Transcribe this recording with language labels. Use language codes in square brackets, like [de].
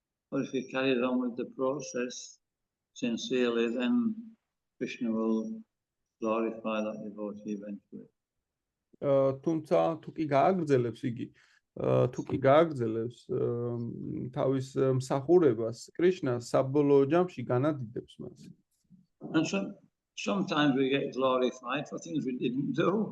[en] But if he carries on with the process sincerely, then Krishna will glorify that devotee eventually. [ka] თუმცა თუ კი გააგრძელებს იგი თუ კი გააგრძელებს თავის მსახურებას კრიშნა საბოლოო ჯამში განადიდებს მას. [en] And sometimes we get glorified for things we didn't do.